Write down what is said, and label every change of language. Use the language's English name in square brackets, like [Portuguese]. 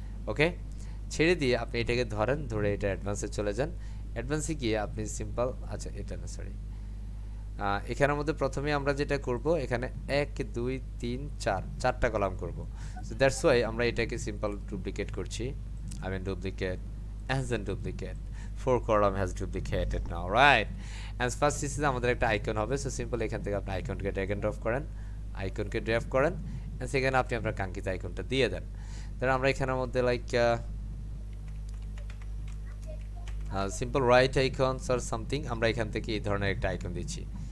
[Bangla] ওকে, ছেড়ে দিয়ে আপনি এটাকে ধরেন, ধরে এটা অ্যাডভান্সে চলে যান। অ্যাডভান্সে গিয়ে আপনি সিম্পল, আচ্ছা এটা না সরি, এখানের মধ্যে প্রথমে আমরা যেটা করব, এখানে 1 2 3 4 চারটা কলাম করব। সো দ্যাটস ওয়াই আমরা এটাকে সিম্পল ডুপ্লিকেট করছি। [English] I mean duplicate as in duplicate, 4 column has duplicated now, right? And first this is [Bangla] আমাদের একটা আইকন হবে। সো সিম্পল এখান থেকে আপনি আইকনকে ড্র্যাগ এন্ড ড্রপ করেন, আইকনকে ড্র্যাগ করেন, এন্ড সেখানে আপনি আপনার কাঙ্ক্ষিত আইকনটা দিয়ে দেন। তাহলে আমরা এখানের মধ্যে like simple right icons or something, আমরা এখান থেকে এই ধরনের একটা আইকন দিচ্ছি।